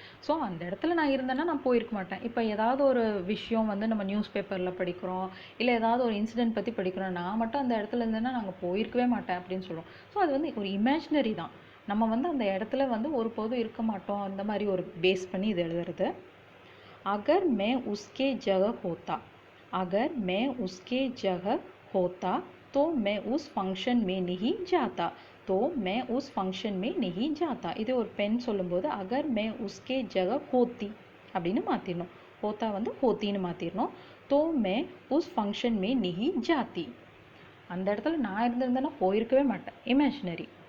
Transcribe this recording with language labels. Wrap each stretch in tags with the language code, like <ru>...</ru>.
<ta>So அந்த இடத்துல நான் இருந்தேன்னா நான் போயிருக்க மாட்டேன். இப்போ ஏதாவது ஒரு விஷயம் வந்து நம்ம நியூஸ் பேப்பரில் படிக்கிறோம், இல்லை ஏதாவது ஒரு இன்சிடென்ட் பற்றி படிக்கிறோம், நான் மட்டும் அந்த இடத்துல இருந்தேன்னா நாங்கள் போயிருக்கவே மாட்டேன் அப்படின்னு சொல்லுவோம். ஸோ அது வந்து ஒரு இமேஜினரி தான். நம்ம வந்து அந்த இடத்துல வந்து ஒருபோதும் இருக்க மாட்டோம், அந்த மாதிரி ஒரு பேஸ் பண்ணி இது எழுதுறது.</ta> <hi>अगर मैं उसके जगह होता, अगर मैं उसके जगह होता तो मैं उस फंक्शन में नहीं जाता, तो मैं उस फंक्शन में नहीं जाता.</hi> <ta>இது ஒரு பெண் சொல்லும்போது</ta> <hi>அகர் மே உஸ்கே ஜக ஹோத்தி</hi> <ta>அப்படின்னு மாற்றிடணும். ஹோத்தா வந்து ஹோத்தின்னு மாற்றிடணும்.</ta> <hi>தோ மே உஸ் ஃபங்க்ஷன் மே நிஹி ஜாத்தி.</hi> <ta>அந்த இடத்துல நான் இருந்திருந்தேன்னா போயிருக்கவே மாட்டேன். இமேஜினரி.</ta>